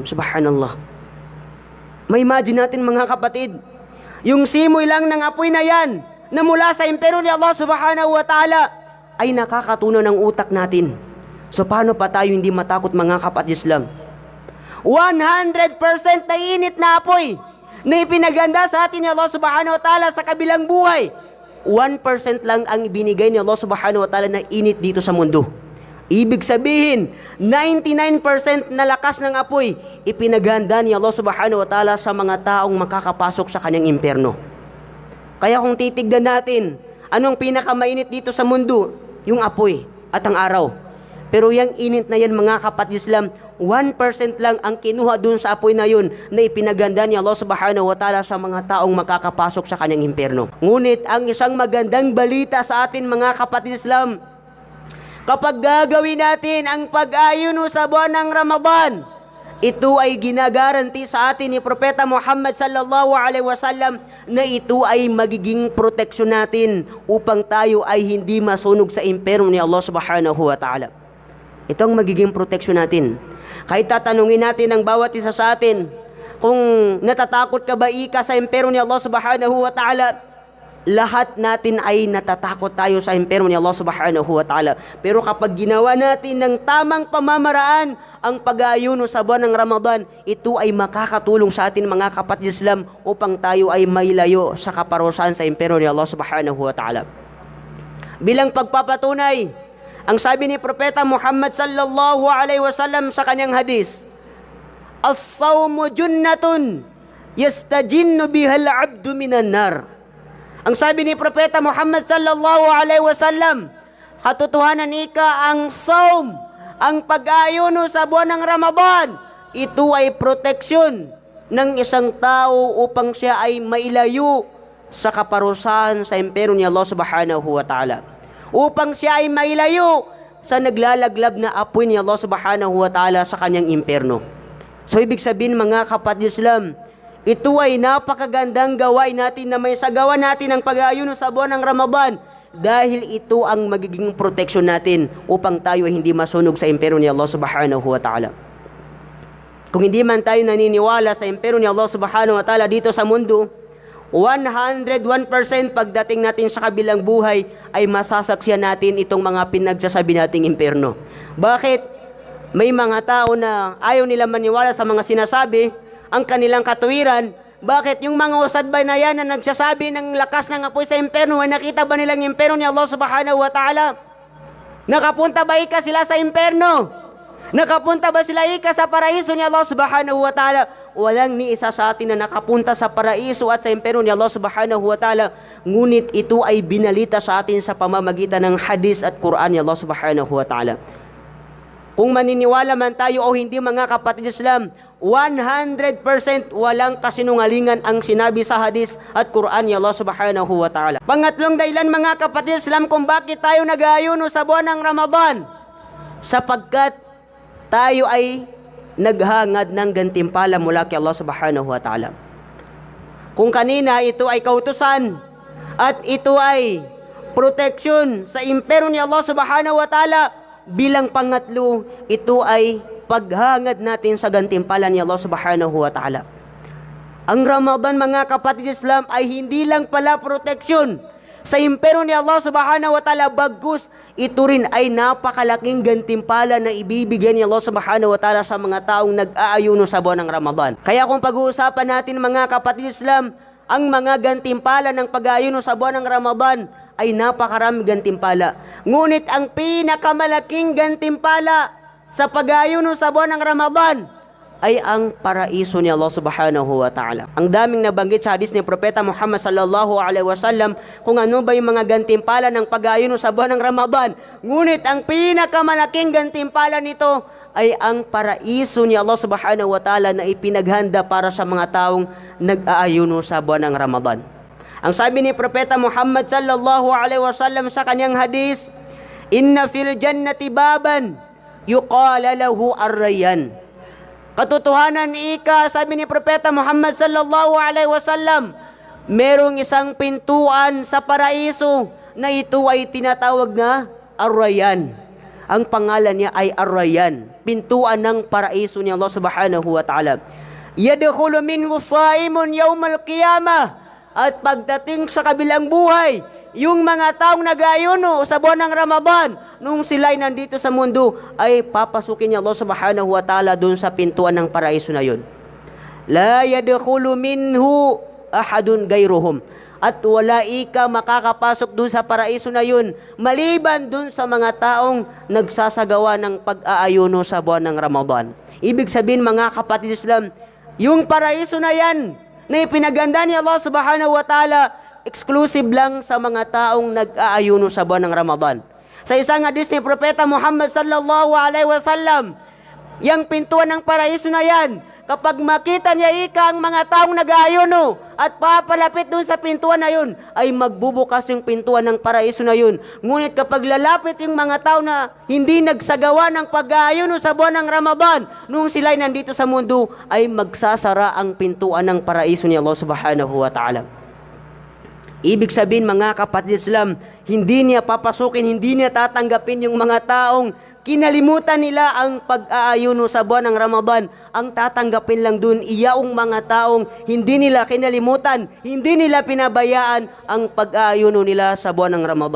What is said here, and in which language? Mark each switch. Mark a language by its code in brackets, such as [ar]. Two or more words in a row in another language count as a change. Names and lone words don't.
[tl] Subhanallah. May imagine natin mga kapatid, yung simoy lang ng apoy na yan, na mula sa impero ni [ar] الله سبحانه وتعالى, [tl] ay nakakatunaw ng utak natin. So paano pa tayo hindi matakot mga kapatid Islam? 100% na init na apoy na ipinaganda sa atin ni [ar] الله سبحانه وتعالى [tl] sa kabilang buhay. 1% lang ang ibinigay ni [ar] الله سبحانه وتعالى [tl] na init dito sa mundo. Ibig sabihin, 99% na lakas ng apoy ipinaganda ni [ar] الله سبحانه وتعالى [tl] sa mga taong makakapasok sa kanyang impyerno. Kaya kung titignan natin, anong pinakamainit dito sa mundo? Yung apoy at ang araw. Pero yung init na yan mga kapatid Islam, 1% lang ang kinuha dun sa apoy na yun na ipinaganda ni [ar] الله سبحانه وتعالى [tl] sa mga taong makakapasok sa kanyang impyerno. Ngunit ang isang magandang balita sa atin mga kapatid Islam, kapag gagawin natin ang pag-ayuno sa buwan ng Ramadan, ito ay ginagaranti sa atin ni Propeta Muhammad [ar] صلى الله عليه وسلم [tl] na ito ay magiging proteksyon natin upang tayo ay hindi masunog sa impyerno ni [ar] الله سبحانه وتعالى. [tl] Ito ang magiging proteksyon natin. Kahit tatanungin natin ang bawat isa sa atin, kung natatakot ka ba ika sa impyerno ni [ar] الله سبحانه وتعالى, [tl] lahat natin ay natatakot tayo sa impyerno ni [ar] الله سبحانه وتعالى. [tl] Pero kapag ginawa natin ng tamang pamamaraan ang pag-ayuno sa buwan ng Ramadan, ito ay makakatulong sa atin mga kapatid Islam upang tayo ay mailayo sa kaparusahan sa impyerno ni [ar] الله سبحانه وتعالى. [tl] Bilang pagpapatunay, ang sabi ni Propeta Muhammad [ar] صلى الله عليه وسلم [tl] sa kanyang hadis, [ar] "الصوم جنة يستجن بها العبد من النار." [tl] Ang sabi ni Propeta Muhammad [ar] صلى الله عليه وسلم, [tl] katotohanan ika ang saum, ang pag-ayuno sa buwan ng Ramadan, ito ay proteksyon ng isang tao upang siya ay mailayo sa kaparusahan sa impyerno ni [ar] الله سبحانه وتعالى. [tl] Upang siya ay mailayo sa naglalaglab na apoy ni [ar] الله سبحانه وتعالى [tl] sa kanyang impyerno. So ibig sabihin mga kapatid Islam, ito ay napakagandang gawain natin na may sagawa natin ang pag-ayuno sa buwan ng Ramadan dahil ito ang magiging proteksyon natin upang tayo ay hindi masunog sa impyerno ni [ar] الله سبحانه وتعالى. [tl] Kung hindi man tayo naniniwala sa impyerno ni [ar] الله سبحانه وتعالى [tl] dito sa mundo, 101% pagdating natin sa kabilang buhay ay masasaksiyan natin itong mga pinagsasabi nating impyerno. Bakit? May mga tao na ayaw nila maniwala sa mga sinasabi, ang kanilang katuwiran. Bakit? Yung mga usadbay na yan na nagsasabi ng lakas ng apoy sa impyerno, ay nakita ba nilang impyerno ni [ar] الله سبحانه وتعالى? [tl] Nakapunta ba ika sila sa impyerno? Nakapunta ba sila ika sa paraiso ni [ar] الله سبحانه وتعالى? [tl] Walang ni isa sa atin na nakapunta sa paraiso at sa impyerno ni [ar] الله سبحانه وتعالى. [tl] Ngunit ito ay binalita sa atin sa pamamagitan ng hadis at Quran ni [ar] الله سبحانه وتعالى. [tl] Kung maniniwala man tayo o hindi mga kapatid Islam, 100% walang kasinungalingan ang sinabi sa hadis at Quran ni [ar] الله سبحانه وتعالى. [tl] Pangatlong dahilan mga kapatid Islam kung bakit tayo nag-ayuno sa buwan ng Ramadan, sapagkat tayo ay naghangad ng gantimpala mula kay [ar] الله سبحانه وتعالى. [tl] Kung kanina ito ay kautusan at ito ay proteksyon sa impyerno ni [ar] الله سبحانه وتعالى, [tl] bilang pangatlo, ito ay paghangad natin sa gantimpala ni [ar] الله سبحانه وتعالى. [tl] Ang Ramadan, mga kapatid Islam, ay hindi lang pala proteksyon sa impero ni [ar] الله سبحانه وتعالى, [tl] bagus ito rin ay napakalaking gantimpala na ibibigay ni [ar] الله سبحانه وتعالى [tl] sa mga taong nag-aayuno sa buwan ng Ramadan. Kaya kung pag-uusapan natin, mga kapatid Islam, ang mga gantimpala ng pag-aayuno sa buwan ng Ramadan ay napakaraming gantimpala. Ngunit ang pinakamalaking gantimpala sa pag-aayuno sa buwan ng Ramadan ay ang paraiso ni [ar] الله سبحانه وتعالى. [tl] Ang daming nabanggit sa hadis ni Propeta Muhammad [ar] صلى الله عليه وسلم [tl] kung ano ba yung mga gantimpala ng pag-aayuno sa buwan ng Ramadan. Ngunit ang pinakamalaking gantimpala nito ay ang paraiso ni [ar] الله سبحانه وتعالى [tl] na ipinaghanda para sa mga taong nag-aayuno sa buwan ng Ramadan. Ang sabi ni Propeta Muhammad [ar] صلى الله عليه وسلم [tl] sa kanyang hadis, [ar] "إن في الجنة بابا يقال له الريان." [tl] Katotohanan ika, sabi ni Propeta Muhammad [ar] صلى الله عليه وسلم, [tl] merong isang pintuan sa paraiso na ito ay tinatawag na Ar-Rayyan. Ang pangalan niya ay Ar-Rayyan, pintuan ng paraiso ni [ar] الله سبحانه وتعالى. يدخل منه الصائمون يوم القيامة. [tl] At pagdating sa kabilang buhay, yung mga taong nag-aayuno sa buwan ng Ramadan, nung sila'y nandito sa mundo, ay papasukin niya [ar] الله سبحانه وتعالى [tl] dun sa pintuan ng paraiso na yun. [ar] لا يدخل منه أحد غيرهم. [tl] At wala ika makakapasok dun sa paraiso na yun, maliban dun sa mga taong nagsasagawa ng pag-aayuno sa buwan ng Ramadan. Ibig sabihin, mga kapatid Islam, yung paraiso na yan, na ipinaganda ni [ar] الله سبحانه وتعالى, [tl] exclusive lang sa mga taong nag-aayuno sa buwan ng Ramadan. Sa isang hadis ni Propeta Muhammad [ar] صلى الله عليه وسلم, [tl] yung pintuan ng paraiso na yan, kapag makita niya ika ang mga taong nag-aayuno at papalapit dun sa pintuan na yun, ay magbubukas yung pintuan ng paraiso na yun. Ngunit kapag lalapit yung mga tao na hindi nagsagawa ng pag-aayuno sa buwan ng Ramadan, nung sila'y nandito sa mundo, ay magsasara ang pintuan ng paraiso ni [ar] الله سبحانه وتعالى. [tl] Ibig sabihin, mga kapatid Islam, hindi niya papasukin, hindi niya tatanggapin yung mga taong kinalimutan nila ang pag-aayuno sa buwan ng Ramadan. Ang tatanggapin lang dun, iyaong mga taong hindi nila kinalimutan, hindi nila pinabayaan ang pag-aayuno nila sa buwan ng Ramadan.